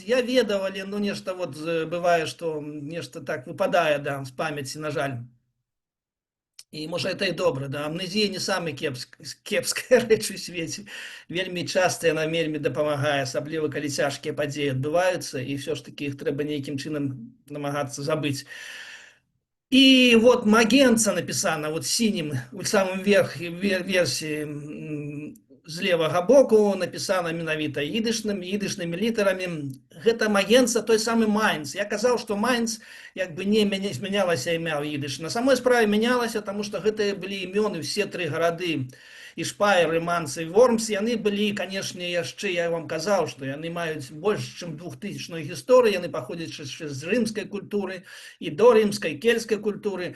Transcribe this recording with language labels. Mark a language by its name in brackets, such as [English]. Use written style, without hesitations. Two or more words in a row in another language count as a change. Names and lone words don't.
[Belarusian] Я ведаў, але ну нешта вот бывае, што нешта так выпадае, да, з памяці, на жаль. І можа это і добра, да. Амнезія не самая кепская рэч у свеце. Вельмі часта яна вельмі дапамагае, асабліва калі цяжкія падзеі адбываюцца, і ўсё ж такі іх трэба нейкім чынам намагацца забыць. [Russian] И вот Магенца написано вот синим, в самом версии [Belarusian] з левага боку [Russian] написано [Belarusian] менавіта идышнымі літарамі. Гэта Магенца, той самы Майнц. Я казаў, што Майнц як бы не змянялася імя ў идыш. На самой справе мянялася, таму што гэта былі імёны ўсе тры гарады. І Шпайер, і Манц, і Вормс, яны былі, канешне, яшчэ, я вам казаў, што яны маюць больш, чым 2000-ную гісторыю, яны паходзяць з рымскай культуры, і до рымскай, кельцкай культуры.